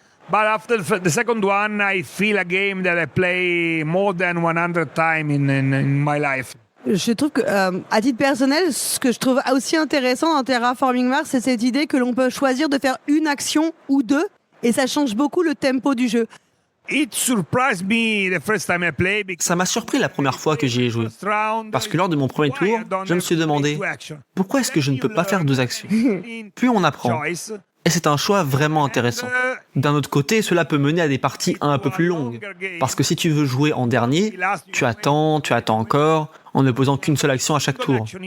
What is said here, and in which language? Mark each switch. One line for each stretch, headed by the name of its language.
English: But after the second one, I feel a game that I play more than 100 times in my life.
French: Je trouve que, à titre personnel, ce que je trouve aussi intéressant dans Terraforming Mars, c'est cette idée que l'on peut choisir de faire une action ou deux, et ça change beaucoup le tempo du jeu.
English: It surprised me the first time I played because
French: Ça m'a surpris la première fois que j'y ai joué. Parce que lors de mon premier tour, je me suis demandé pourquoi est-ce que je ne peux pas faire deux actions. Puis on apprend. Et c'est un choix vraiment intéressant. D'un autre côté, cela peut mener à des parties un peu plus longues. Parce que si tu veux jouer en dernier, tu attends encore, en ne posant qu'une seule action à chaque tour.